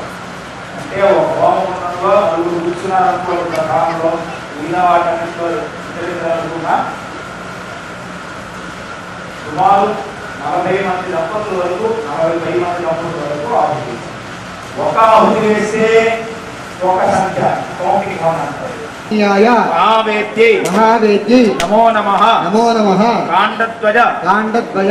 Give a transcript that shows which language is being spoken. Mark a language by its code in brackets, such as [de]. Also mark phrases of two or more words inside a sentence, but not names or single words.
[te] అంటే ఒక హోమంలో నలుగురు కూర్చున్నారనుకో కాలంలో మిగతా వాటన్నింటిలో అనుకున్నా సుమారు 40 మంది దంపతుల వరకు 40 మంది దంపతుల వరకు ఆహుతి. ఒక ఆహుతి వేస్తే ఒక సంఖ్య 9 అంటారు. [sa] महावेद्यै महावेद्यै नमो नमः नमो नमः काण्डध्वज काण्डद्वय